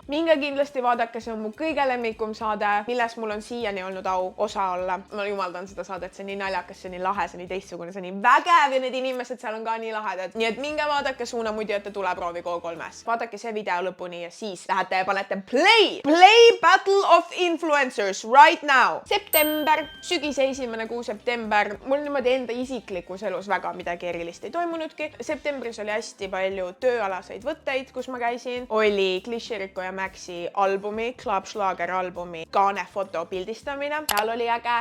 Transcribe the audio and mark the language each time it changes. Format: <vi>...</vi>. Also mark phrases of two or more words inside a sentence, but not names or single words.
<et>Minge kindlasti vaadake, see on mu kõige lemmikum saade, milles mul on siiani olnud au osa olla. Ma jumaldan seda saadet, see on nii naljakas, see on nii lahe, see on nii teistsugune, see on nii vägev ja need inimesed seal on ka nii lahedad. Nii et minge vaadake Suunamudjate tuleproovi Go3-s. Vaadake see video lõpuni ja siis lähete ja panete play!</et> <en>Play Battle of Influencers right now!</en> <et>September, sügise esimene kuu september. Mul niimoodi enda isiklikus elus väga midagi erilist ei toimunudki. Septembris oli hästi palju tööalaseid võtteid, kus ma käisin. Oli Klišeriko ja Maxi albumi, Club Schlager albumi kaanefoto pildistamine. Seal oli äge.</et>